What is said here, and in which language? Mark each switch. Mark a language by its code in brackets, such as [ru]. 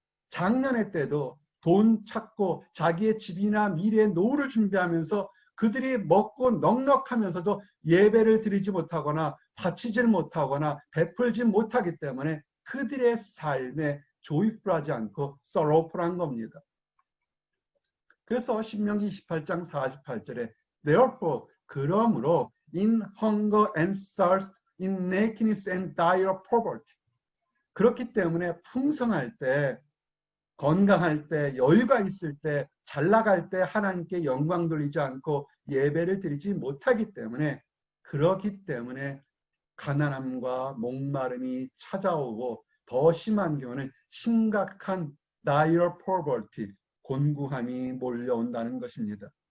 [ko] 장년의 때도 돈 찾고 자기의 집이나 미래의 노후를 준비하면서 그들이 먹고 넉넉하면서도 예배를 드리지 못하거나 바치질 못하거나 베풀지 못하기 때문에 그들의 삶에 조이풀하지 않고 sorrowful한 겁니다. 그래서 신명기 28장 48절에 [en] Therefore, [ko] 그러므로 [en] in hunger and thirst, in nakedness and dire poverty. [ko] 그렇기 때문에 풍성할 때, 건강할 때, 여유가 있을 때, 잘 나갈 때 하나님께 영광 돌리지 않고 예배를 드리지 못하기 때문에, 그렇기 때문에 가난함과 목마름이 찾아오고 더 심한 경우는 심각한 dire poverty, 곤고함이 몰려온다는 것입니다.